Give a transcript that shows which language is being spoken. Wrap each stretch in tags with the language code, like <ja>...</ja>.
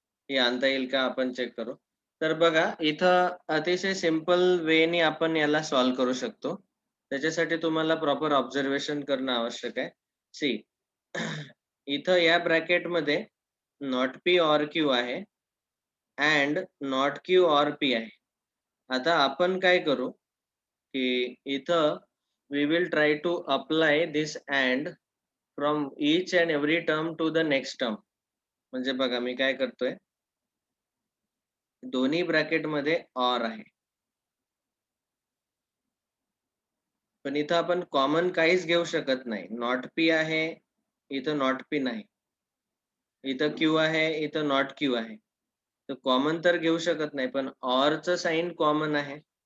<mr>हे आणता येईल का आपण चेक करू. तर बघा इथं अतिशय सिंपल वेने आपण याला सॉल्व्ह करू शकतो. त्याच्यासाठी तुम्हाला प्रॉपर ऑब्झर्वेशन करणं आवश्यक आहे. सी इथं या ब्रॅकेट मध्ये नॉट P ऑर Q आहे and not Q or P आहे. आता आपण काय करू की इथं</mr> <en>we will try to apply this and from each and every term to the next term.</en> <mr>म्हणजे बघा मी काय करतोय दोन्ही ब्रॅकेट मध्ये ऑर आहे पण इथं आपण कॉमन काहीच घेऊ शकत नाही. नॉट पी आहे, इथं नॉट पी नाही. इथं क्यू आहे, इथं नॉट क्यू आहे. तर कॉमन तर घेऊ शकत नाही, पण ऑरचं साइन कॉमन आहे.</mr>